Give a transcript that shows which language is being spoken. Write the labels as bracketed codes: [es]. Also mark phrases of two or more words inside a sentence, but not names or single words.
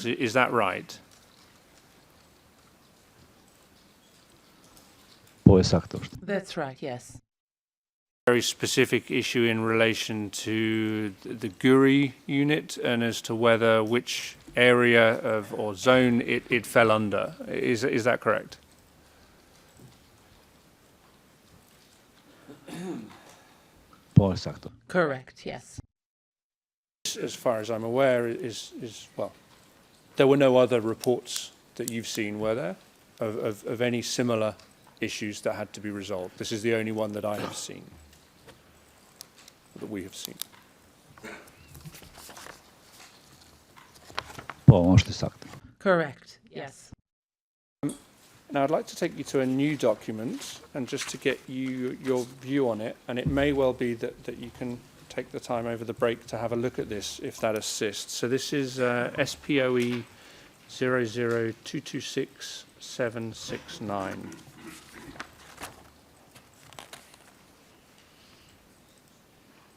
[en] Is that right? [sq] Po saktë është. [en] That's right, yes. Very specific issue in relation to the Guri unit and as to whether which area of or zone it fell under. Is that correct? [sq] Po saktë. [en] Correct, yes. As far as I'm aware, is well, there were no other reports that you've seen, were there, of any similar issues that had to be resolved? This is the only one that I have seen, that we have seen. [sq] Po, është saktë. [en] Correct, yes. Now, I'd like to take you to a new document and just to get your view on it, and it may well be that you can take the time over the break to have a look at this, if that assists. So this is SPOE 00226-769.